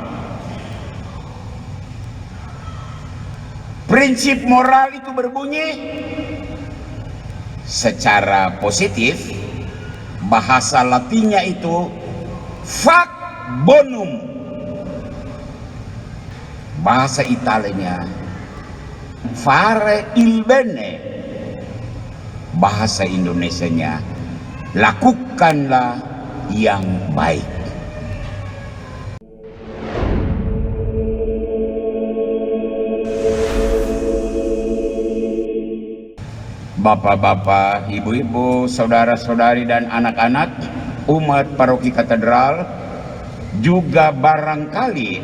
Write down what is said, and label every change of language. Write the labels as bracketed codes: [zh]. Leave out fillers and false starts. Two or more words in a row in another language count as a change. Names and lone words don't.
[id] Prinsip moral itu berbunyi secara positif, bahasa Latinnya itu [la] fac bonum, [id] bahasa Italianya [it] fare il bene, [id] bahasa Indonesianya lakukanlah yang baik. Bapak-bapak, ibu-ibu, saudara-saudari dan anak-anak umat paroki katedral, juga barangkali